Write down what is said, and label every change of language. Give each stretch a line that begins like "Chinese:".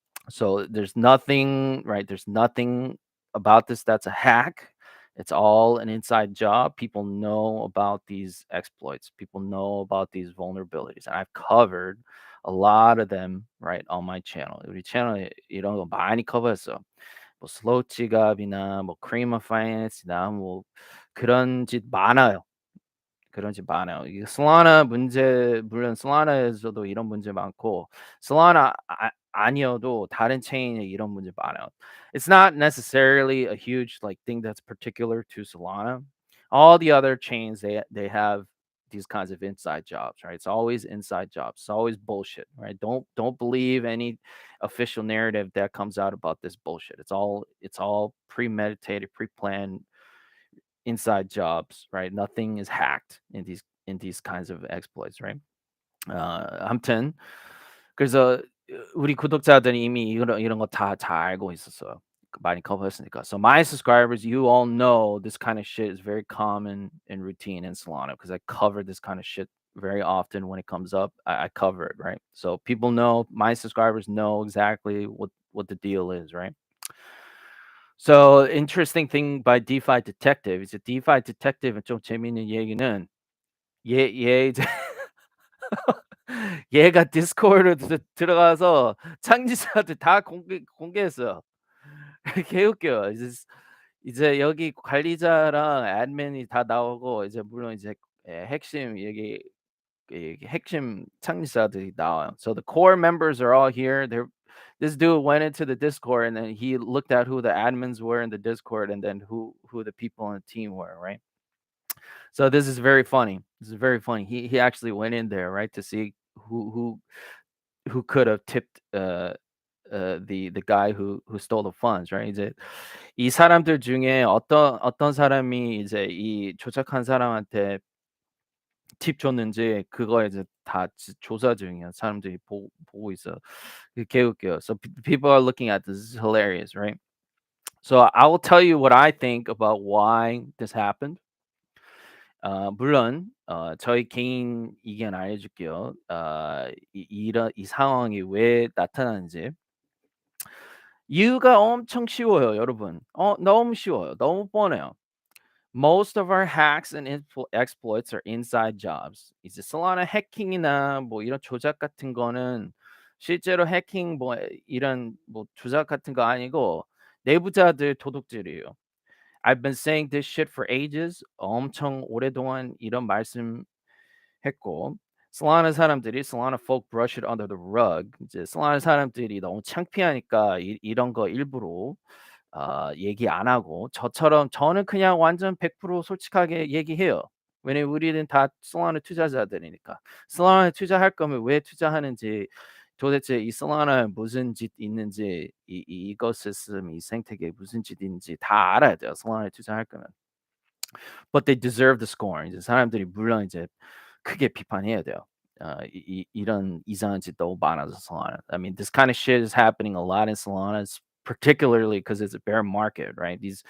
English: So there's nothing, right? There's nothing about this that's a hack. It's all an inside job. People know about these exploits. People know about these vulnerabilities. And I've covered a lot of them, right, on my channel.
Korean: 우리 채널에 이런 거 많이 커버했어. 뭐 슬로우 지갑이나 뭐 크리머 파이낸스나 뭐 그런 짓 많아요. 그런 집 많아요. 이게 솔라나 문제 물론 솔라나에서도 이런 문제 많고 솔라나 아니어도 다른 체인에 이런 문제 많아요.
English: It's not necessarily a huge like thing that's particular to Solana. All the other chains they have these kinds of inside jobs, right? It's always inside jobs. It's always bullshit, right? Don't believe any official narrative that comes out about this bullshit. It's all premeditated, pre-planned inside jobs, right? Nothing is hacked in these kinds of exploits, right?
Korean: 아무튼 그래서 우리 구독자들이 이미 이런 거 다 잘 알고 있었어요. 많이 커버했으니까.
English: So my subscribers, you all know this kind of shit is very common and routine in Solana because I cover this kind of shit very often when it comes up. I cover it, right? So people know, my subscribers know exactly what the deal is, right? So interesting thing by DeFi Detective
Korean: 이제 DeFi Detective은 좀 재미있는 얘기는 얘 이제 얘가 디스코드에 들어가서 창지자들 다 공개했어요. 개웃겨요. 이제 여기 관리자랑 admin이 다 나오고 이제 물론 이제 핵심 여기 핵심 창립자들이 나와요.
English: So the core members are all here. This dude went into the Discord and then he looked at who the admins were in the Discord and then who the people on the team were, right? So this is very funny. This is very funny. He actually went in there, right, to see who could have tipped the guy who stole the funds, right?
Korean: 이제 이 사람들 중에 어떤 사람이 이제 이 조작한 사람한테 팁 줬는지 그거 이제 다 조사 중이야. 사람들이 보고 있어. 개웃겨요.
English: So people are looking at this. This is hilarious, right? So I will tell you what I think about why this happened.
Korean: 물론 저희 개인 의견 알려줄게요. 이런 이 상황이 왜 나타나는지. 이유가 엄청 쉬워요, 여러분. 너무 쉬워요. 너무 뻔해요.
English: Most of our hacks and exploits are inside jobs.
Korean: 이제 솔라나 해킹이나 뭐 이런 조작 같은 거는 실제로 해킹 뭐 이런 뭐 조작 같은 거 아니고 내부자들 도둑질이에요.
English: I've been saying this shit for ages.
Korean: 엄청 오랫동안 이런 말씀했고 솔라나 사람들이 솔라나
English: folk brush it under the rug.
Korean: 이제 솔라나 사람들이 너무 창피하니까 이런 거 일부러 얘기 안 하고 저처럼 저는 그냥 완전 100% 솔직하게 얘기해요. 왜냐면 우리는 다 솔라나 투자자들이니까. 솔라나에 투자할 거면 왜 투자하는지 도대체 이 솔라나에 무슨 짓 있는지 이 이코시스템 이 생태계에 무슨 짓 있는지 다 알아야 돼요, 솔라나에 투자할 거면.
English: But they deserve the scorn.
Korean: 이제 사람들이 물론 이제 크게 비판해야 돼요. 이런 이상한 짓 너무 많아서 Solana.
English: I mean, this kind of shit is happening a lot in Solana, particularly because it's a bear market, right?